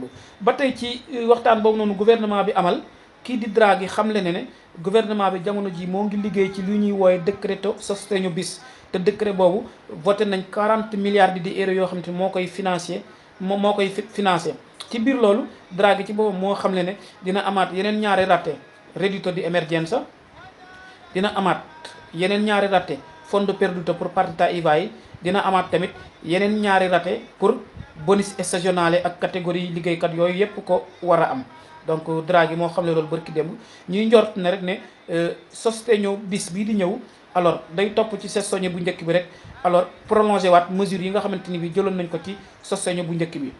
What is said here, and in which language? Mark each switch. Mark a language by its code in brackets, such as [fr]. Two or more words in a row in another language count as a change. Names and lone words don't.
[wo] ba tey ci waxtaan boobu noonu gouvernement bi amal kii di Draghi xamle ne gouvernement bi jamono ji moo ngi liggéey ci lu ñuy wooye [it] decreto sostegno bis [wo] te décret boobu voté nañ 40 milliards di euro yoo xam te moo koy financé moo koy financé. ci biir loolu Draghi ci boobu moo xam ne dina amaat yeneen ñaari ratte [it] reddito di emergenza [wo] dina amaat yeneen ñaari ratte [it] fondo perduto [wo] pour [it] partita IVA [wo] yi dina amaat tamit yeneen ñaari ratte pour [it] bonus stagionale [wo] ak catégorie liggéeykat yooyu yépp ko war a am. donc Draghi moo xam ne loolu bërki démb ñuy njort ne rek ne [it] sostegno bis [wo] bii di ñëw alors day topp ci saisonnier bu njëkk bi rek alors prolongé waat mesures yi nga xamante ni bi jëloon nañ ko ci saisonnier bu njëkk bi.